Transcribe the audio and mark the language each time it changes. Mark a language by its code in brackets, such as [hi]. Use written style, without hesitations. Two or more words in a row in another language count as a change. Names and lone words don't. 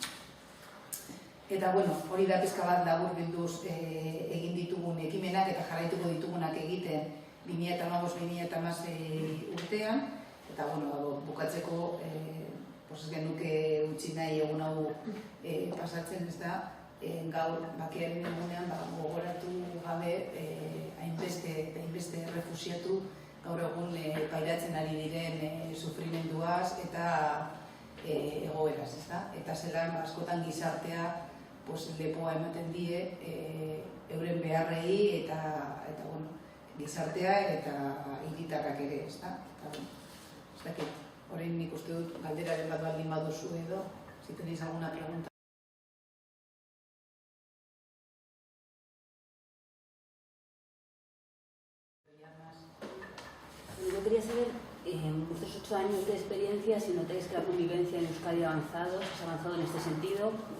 [eu] Eta hori da pizka bat laburbilduz egin ditugun ekimenak eta jarraituko ditugunak egiten 2015-2016 urtean, eta bukatzeko ez genuke utzi nahi egun hau pasatzen, ez da, gaur bakearen egunean gogoratu gabe hainbeste refusiatu gaur egun pairatzen ari diren sufrimenduaz eta egoeraz, ez da? Eta zelan askotan gizartea lepoa ematen die euren beharrei eta gizartea eta hiritarrak ere, ez da? Ez dakit, orain nik uste dut galderaren bat baldin baduzu edo, [es] si tenéis alguna pregunta. Yo quería saber, en vuestros 8 años de experiencia, si notáis que la convivencia en Euskadi ha avanzado, si ha avanzado en este sentido.